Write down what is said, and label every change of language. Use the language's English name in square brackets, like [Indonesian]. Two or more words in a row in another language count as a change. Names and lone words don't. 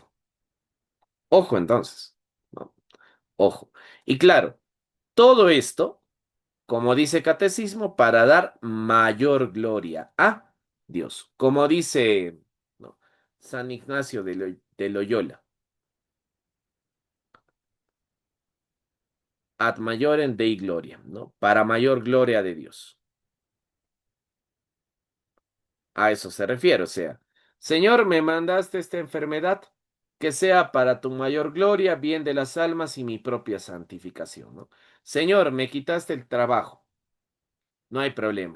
[Spanish] Ojo entonces, ¿no? Ojo. Y claro, todo esto, como dice Catecismo, para dar mayor gloria a Dios. Como dice, ¿no?, San Ignacio de Loyola, [Latin] ad majorem Dei gloria, [Spanish] ¿no? Para mayor gloria de Dios. A eso se refiere, o sea, Señor, me mandaste esta enfermedad, que sea para tu mayor gloria, bien de las almas y mi propia santificación, ¿no? Señor, me quitaste el trabajo, no hay problema.